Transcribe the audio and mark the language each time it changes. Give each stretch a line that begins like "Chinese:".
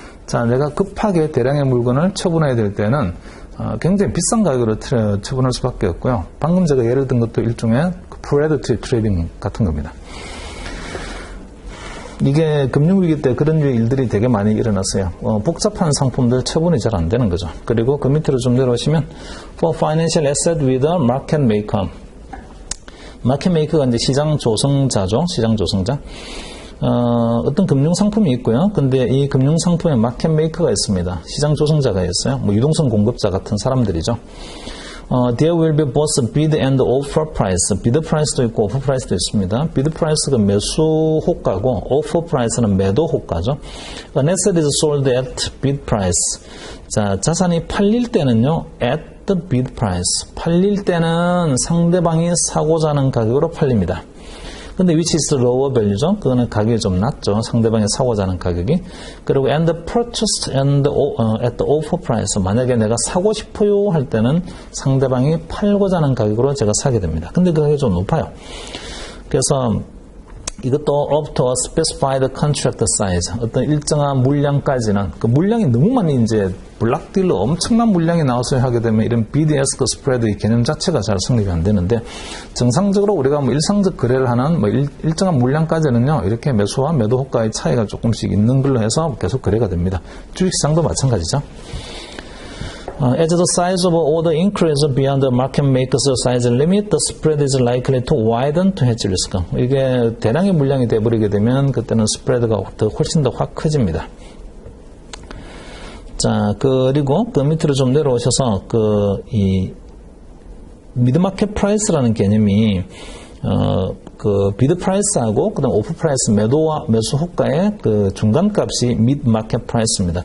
Korean: 자, 내가 급하게 대량의 물건을 처분해야 될 때는 굉장히 비싼 가격으로 처분할 수밖에 없고요. 방금 제가 예를 든 것도 일종의 프레데터리 트레이딩 같은 겁니다. 이게 금융위기 때 그런 일들이 되게 많이 일어났어요. 복잡한 상품들 처분이 잘 안 되는 거죠. 그리고 그 밑으로 좀 내려오시면
English: For financial asset with a market maker.
Korean: 마켓 메이커가 이제 시장 조성자죠. 시장 조성자. 어떤 금융상품이 있고요. 근데 이 금융상품에 마켓 메이커가 있습니다. 시장 조성자가 있어요. 뭐 유동성 공급자 같은 사람들이죠.
English: There will be both bid and offer price.
Korean: bid price도 있고 offer price도 있습니다. bid price가 매수 호가고 offer price는 매도 호가죠.
English: An asset is sold at bid price.
Korean: 자, 자산이 팔릴 때는요,
English: at the bid price.
Korean: 팔릴 때는 상대방이 사고자 하는 가격으로 팔립니다.
English: 근데 which is lower value죠.
Korean: 그거는 가격이 좀 낮죠. 상대방이 사고자 하는 가격이.
English: 그리고 and purchased and at the offer price.
Korean: 만약에 내가 사고 싶어요 할 때는 상대방이 팔고자 하는 가격으로 제가 사게 됩니다. 근데 그 가격이 좀 높아요. 그래서 이것도
English: up to a specified contract size.
Korean: 어떤 일정한 물량까지는, 그 물량이 너무 많이 이제 블락딜로 엄청난 물량이 나와서 하게 되면 이런 BDS 그 스프레드 이 개념 자체가 잘 성립이 안 되는데, 정상적으로 우리가 뭐 일상적 거래를 하는 뭐 일정한 물량까지는요, 이렇게 매수와 매도 호가의 차이가 조금씩 있는 걸로 해서 계속 거래가 됩니다. 주식시장도 마찬가지죠.
English: As the size of order increases beyond the market maker's size limit, the spread is likely to widen to hedge risk.
Korean: 이게 대량의 물량이 돼버리게 되면 그때는 스프레드가 훨씬 더 확 커집니다. 자, 그리고 그 밑으로 좀 내려오셔서 이 미드마켓 프라이스라는 개념이 그 비드 프라이스하고 그다음 오프 프라이스 매도와 매수 호가의 그 중간값이 미드 마켓 프라이스입니다.